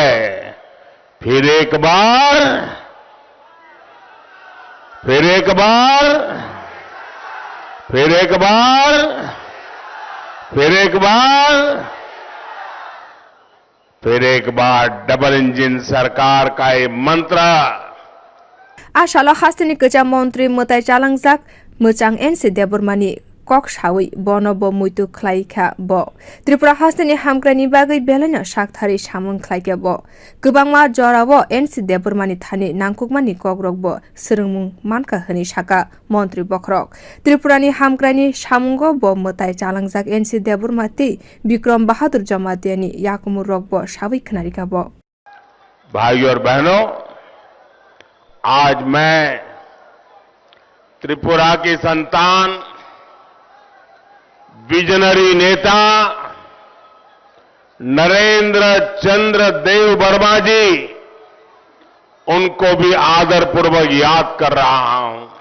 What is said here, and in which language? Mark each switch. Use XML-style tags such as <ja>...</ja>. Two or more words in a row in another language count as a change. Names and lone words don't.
<hi>फिर एक बार फिर एक बार फिर एक बार फिर एक बार फिर एक बार डबल इंजन सरकार का ये मंत्र</hi> <trp>आशाला हास्तिनि गोजा मन्त्री मोताय चालांजाक मोजां एनसि देबरमानि कक सावै बनब मुइतु ख्लाइखा ब त्रिपुरा हास्तिनि हामग्रानि बागै बेलायनो साकथारि सामुं ख्लाइखा ब गोबांमा जराव एनसि देबरमानि थानि नांकुकमानि ककरक ब सोरोंमुं मानका होनि साका मन्त्री बखरक त्रिपुरानि हामग्रानि सामुंग ब मोताय चालांजाक एनसि देबरमाति विक्रम बहादुर जमातियानि याकुमु रक ब सावै खनारिका ब</trp> <hi>भाई और बहनों, आज मैं त्रिपुरा की संतान विजनरी नेता नरेंद्र चंद्र देव वर्मा जी उनको भी आदरपूर्वक याद कर रहा हूं।</hi>